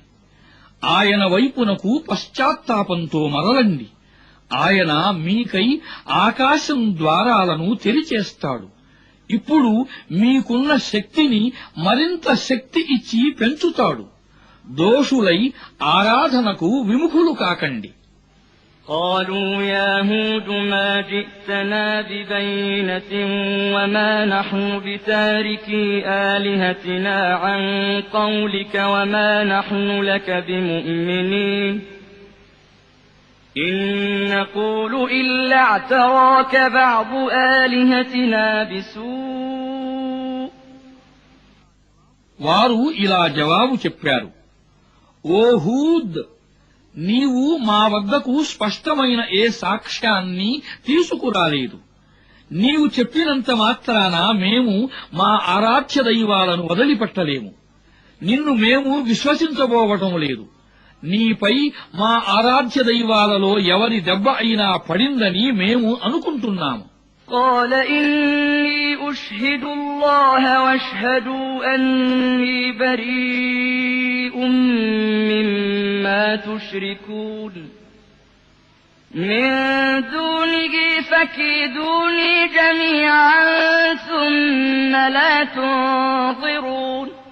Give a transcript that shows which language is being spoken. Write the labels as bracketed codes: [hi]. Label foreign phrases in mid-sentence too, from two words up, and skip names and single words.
[te] ఆయన వైపునకు పశ్చాత్తాపంతో మరలండి. ఆయన మీకై ఆకాశం ద్వారాలను తెరిచేస్తాడు. ఇప్పుడు మీకున్న శక్తిని మరింత శక్తి ఇచ్చి పెంచుతాడు. దోషులై ఆరాధనకు విముఖులు కాకండి. [ar] قالوا يا هود ما جئتنا ببينة وما نحن بتاركي آلهتنا عن قولك وما نحن لك بمؤمنين إن نقول إلا اعتراك بعض آلهتنا بسوء. [te] వారు ఇలా జవాబు చెప్పారు, ఓ హూద్, నీవు మా వద్దకు స్పష్టమైన ఏ సాక్ష్యాన్ని తీసుకురాలేదు. నీవు చెప్పినంత మాత్రాన మేము మా ఆరాధ్య దైవాలను వదిలిపెట్టలేము. నిన్ను మేము విశ్వసించబోవటం లేదు. నీపై మా ఆరాధ్య దైవాలలో ఎవరి దెబ్బ అయినా పడిందని మేము అనుకుంటున్నాము. [ar] قال إني أشهد الله واشهدوا أني بريء مما تشركون من دونه فكيدوني جميعا ثم لا تنظرون